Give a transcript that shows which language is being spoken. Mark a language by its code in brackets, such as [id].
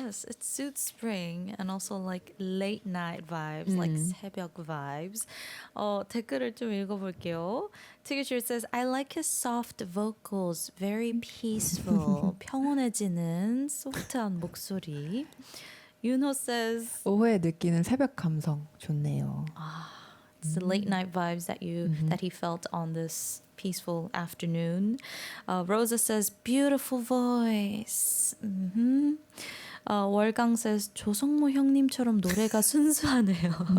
[en] Yes, it suits spring and also like late night vibes, like 새벽 vibes. [ko] 댓글을 좀 읽어볼게요. [en] Tigger says, I like his soft vocals, very peaceful. [ko] 평온해지는 소프트한 목소리. [en] Yunho says, [ko] 오후에 느끼는 새벽 감성 좋네요. [en] it's the late night vibes that that he felt on this peaceful afternoon. Rosa says, beautiful voice. [ko] 월강 says, 조성모 형님처럼 노래가 순수하네요.